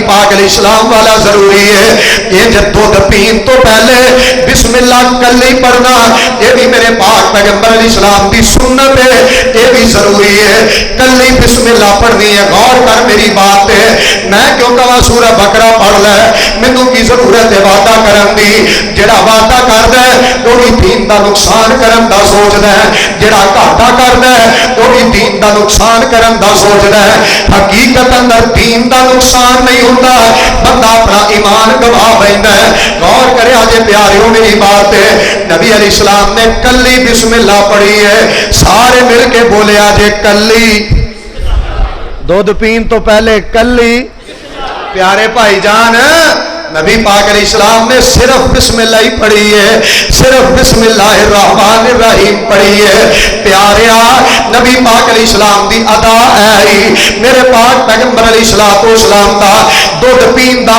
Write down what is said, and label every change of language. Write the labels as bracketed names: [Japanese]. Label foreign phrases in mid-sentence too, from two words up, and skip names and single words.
[Punjabi] پاک علیہ السلام والا ضروری ہے یہ جب دودھ پین تو پہلے بسم اللہ کلی پڑھنا یہ بھی میرے پاک پیغمبر علیہ السلام دی سنت ہے یہ بھی ضروری ہے کلی بسم اللہ پڑھنی ہے غور کر میری بات ہے میں کیوں کہاں سورہ بقرہ پڑھ لے مینوں کی ضرورت ہے وعدہ کرن دی جڑا وعدہ کردا ہے وہ بھی دین دا نقصان کرن دا سوچدا ہے جڑا گھاٹا کردا ہے وہ بھی دین دا نقصان کرن دا سوچدا ہے حقیقت اندر دین دا نقصان نہیں ہوندا بندہ اپنا ایمان گوا بیندا ہے غور کرے آجے پیاریوں میری بات ہے نبی علیہ السلام نے کلی بسم اللہ پڑھی ہے سارے مل کے بولے آجے کلی دودھ پین تو پہلے کلی پیارے بھائی جان نبی پاک علیہ السلام نے صرف بسم اللہ ہی پڑھی ہے صرف [Arabic] بسم اللہ الرحمن الرحیم [Punjabi] پڑھی ہے پیاریا نبی پاک علیہ السلام دی ادا ہے میرے پاک پیغمبر علیہ السلام دا دودھ پین دا